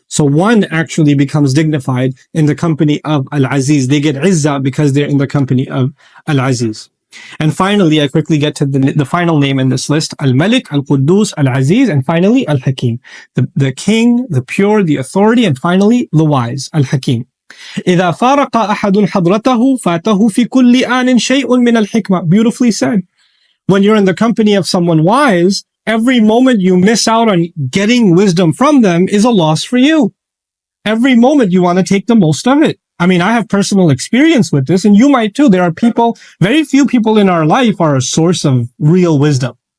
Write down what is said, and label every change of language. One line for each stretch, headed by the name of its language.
English: So one actually becomes dignified in the company of Al-Aziz. They get izzah because they're in the company of Al-Aziz. And finally, I quickly get to the final name in this list, Al-Malik, Al-Quddus, Al-Aziz, and finally, Al-Hakim. The king, the pure, the authority, and finally, the wise, Al-Hakim.
Arabic: إذا فارق أحد حضرته فاته في كل آن شيء من الحكمة.
English: Beautifully said. When you're in the company of someone wise, every moment you miss out on getting wisdom from them is a loss for you. Every moment you want to take the most of it. I mean, I have personal experience with this, and you might too. There are people, very few people in our life are a source of real wisdom.